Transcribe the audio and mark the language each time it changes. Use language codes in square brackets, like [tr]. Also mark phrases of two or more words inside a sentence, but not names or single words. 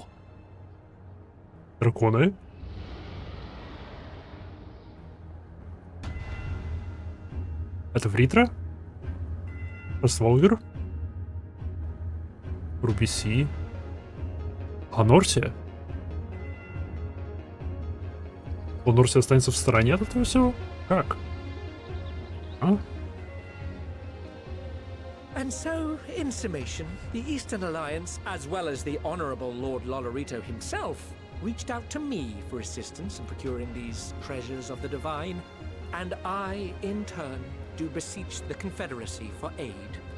[ru] Дракони? Это Вритра? Росволгер? Рубиси? Ланорсия? Ланорсия останется в стороне от этого всего? Как? А? [en] And so, in summation, the Eastern Alliance, as well as the Honourable Lord Lolorito himself, reached out to me for assistance in procuring these treasures of the divine, and I, in turn, do beseech the Confederacy for aid.